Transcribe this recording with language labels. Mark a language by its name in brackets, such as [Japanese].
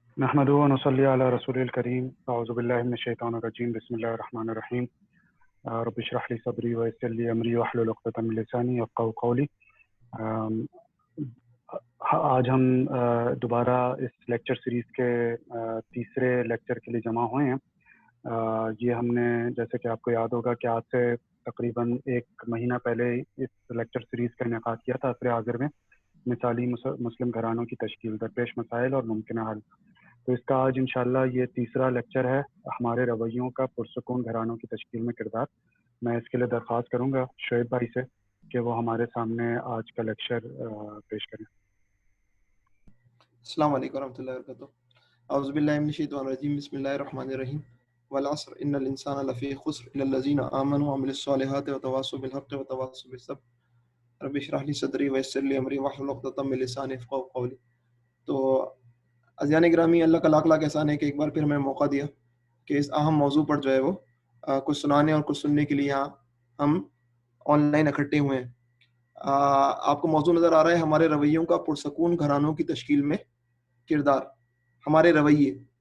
[Arabic] نحمده ونصلي على رسول الكريم. أعوذ بالله من الشيطان الرجيم. بسم الله الرحمن الرحيم. رب اشرح لي صدري ويسر لي أمري واحلل عقدة من لساني يفقهوا قولي. [Urdu] آج ہم دوبارہ اس لیکچر سیریز کے تیسرے لیکچر کے لیے جمع ہوئے ہیں. یہ ہم نے جیسے کہ آپ کو یاد ہوگا کہ آج سے تقریباً ایک مہینہ پہلے اس لیکچر سیریز کا انعقاد کیا تھا عصر حاضر میں مثالی مسلم گھرانوں کی تشکیل، درپیش مسائل اور ممکنہ حل. تو اس کا آج انشاءاللہ یہ تیسرا لیکچر ہے، ہمارے رویوں کا پرسکون گھرانوں کی تشکیل میں کردار. میں اس کے لیے درخواست کروں گا شعیب بھائی سے کہ وہ ہمارے سامنے آج کا لیکچر پیش کریں. [Arabic] السلام علیکم ورحمۃ اللہ وبرکاتہ. اعوذ باللہ من الشیطان الرجیم. بسم اللہ الرحمن الرحیم. والعصر ان الانسان لفی خسر الا الذین آمنوا وعملوا الصالحات وتواصوا بالحق وتواصوا بالصبر. رب اشرح لي صدری ویسر لي امری واحلل عقدۃ من لسانی یفقهوا قولی. [Urdu] تو عزیزان گرامی، اللہ کا لاکھ لاکھ احسان ہے کہ ایک بار پھر ہمیں موقع دیا کہ اس اہم موضوع پر جو ہے وہ کچھ سنانے اور کچھ سننے کے لیے یہاں ہم آن لائن اکٹھے ہوئے ہیں. آپ کو موضوع نظر آ رہا ہے، ہمارے رویوں کا پرسکون گھرانوں کی تشکیل میں کردار، ہمارے رویے.